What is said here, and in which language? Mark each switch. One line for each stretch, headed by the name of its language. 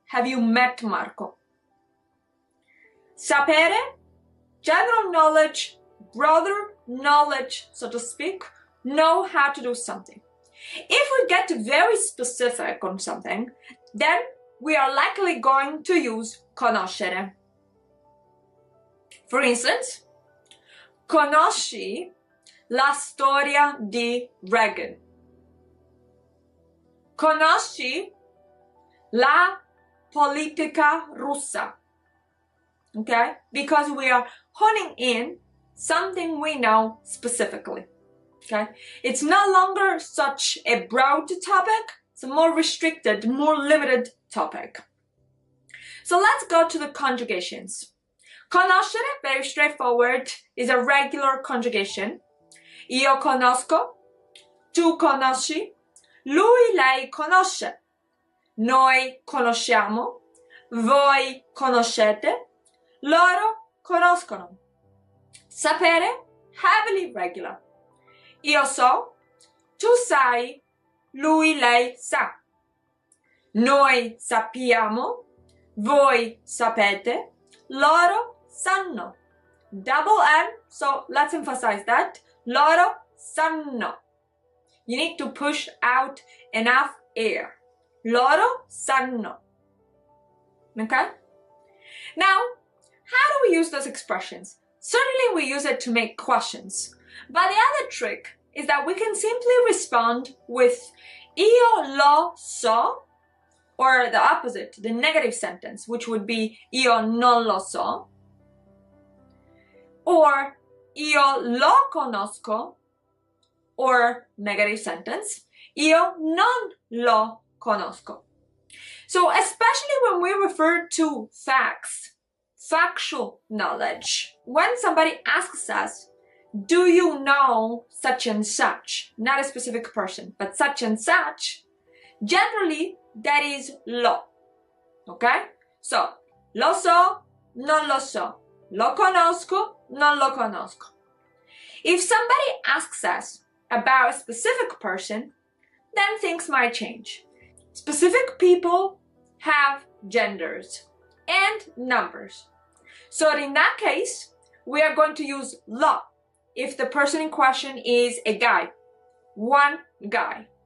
English: Have you met Marco? Sapere, general knowledge, broader knowledge, so to speak, know how to do something. If we get very specific on something, then we are likely going to use conoscere.
Italian: For instance, conosci la storia di Reagan? Conosci la politica russa?
English: Okay? Because we are honing in something we know specifically. Okay? It's no longer such a broad topic, it's a more restricted, more limited topic. So let's go to the conjugations. Conoscere, very straightforward, is a regular conjugation.
Italian: Io conosco, tu conosci, lui, lei conosce, noi conosciamo, voi conoscete, loro conoscono. Sapere,
English: heavily regular.
Italian: Io so, tu sai, lui, lei sa. Noi sappiamo, voi sapete, loro sanno.
English: Double N, so let's emphasize that.
Italian: Loro sanno.
English: You need to push out enough air.
Italian: Loro sanno.
English: Okay? Now, how do we use those expressions? Certainly we use it to make questions. But the other trick is that we can simply respond with
Italian: io lo so,
English: or the opposite, the negative sentence, which would be
Italian: io non lo so,
English: or
Italian: io lo conosco,
English: or negative sentence,
Italian: io non lo conosco.
English: So especially when we refer to facts, factual knowledge, when somebody asks us, do you know such and such, not a specific person, but such and such, generally that is lo, okay?
Italian: So, lo so, non lo so, lo conosco, non lo conosco.
English: If somebody asks us about a specific person, then things might change. Specific people have genders and numbers. So in that case, we are going to use lo if the person in question is a guy, one guy.